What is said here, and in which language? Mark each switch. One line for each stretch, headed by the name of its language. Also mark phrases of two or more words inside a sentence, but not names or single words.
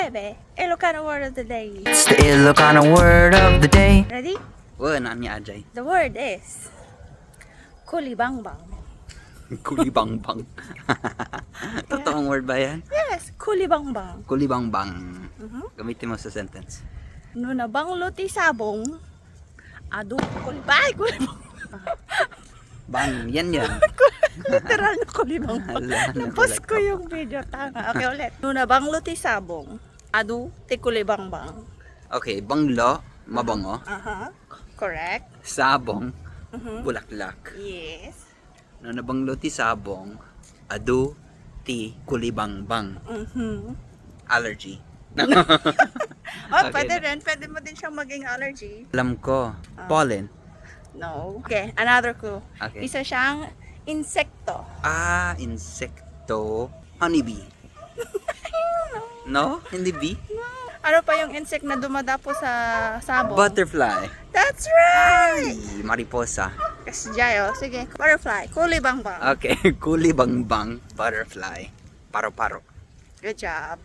English: Bebe, Ilocano word of the day. It's the Ilocano word of the day. Ready?
Filipino: Wala ni Ajay.
English: The word is kulibangbang.
Filipino: Kulibangbang. Totoong word ba yan?
English: Yes, kulibangbang.
Filipino: Kulibangbang. Gamitin mo sa sentence.
Iloko: No nabanglo ti sabong, adu kulibay, kulibang.
Filipino: Bang, yan yan. Literal na kulibangbang. Hala, Napos nagulat ko ako. yung video. Tanga. Okay, ulit.
Iloko: No nabanglo ti sabong, adu ti kulibangbang.
Filipino: Okay, banglo, mabango.
English: Correct.
Filipino: Sabong, bulaklak.
English: Yes.
Iloko: No nabanglo ti sabong, adu ti kulibangbang.
English: Allergy. Oh, Okay
Filipino: pwede na. rin. Pwede mo din siyang maging allergy. Alam ko, pollen.
English: No. Okay, another clue. Okay.
Filipino: Isa siyang insekto. Ah, insekto. Honeybee. No? Hindi bee? Ano pa yung insect na dumadapo sa sabong?
English: Butterfly. That's right!
Filipino: Ay, mariposa. Kasi Jayo, sige. Butterfly. Kulibangbang.
English: Okay, kulibangbang butterfly.
Filipino: Paro-paro.
English: Good job.